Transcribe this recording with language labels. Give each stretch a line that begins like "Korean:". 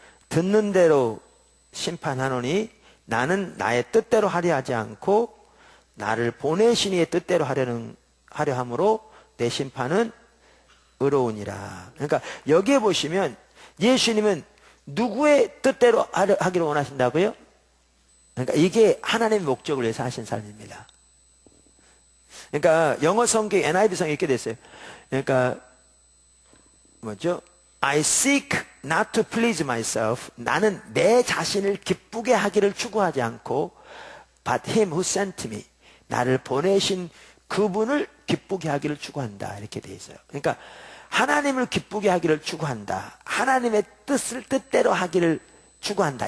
Korean: 듣는 대로 심판하노니 나는 나의 뜻대로 하려 하지 않고 나를 보내신 이의 뜻대로 하려 함으로 내 심판은 의로우니라. 그러니까 여기에 보시면 예수님은 누구의 뜻대로 하기를 원하신다고요? 그러니까 이게 하나님의 목적을 위해서 하신 삶입니다. 그러니까 영어 성경 NIV 성경이 이렇게 됐어요. 그러니까 뭐죠?
English: I seek not to please myself.
Korean: 나는 내 자신을 기쁘게 하기를 추구하지 않고
English: but him who sent me.
Korean: 나를 보내신 그분을 기쁘게 하기를 추구한다. 이렇게 돼 있어요. 그러니까 하나님을 기쁘게 하기를 추구한다. 하나님의 뜻대로 하기를 추구한다.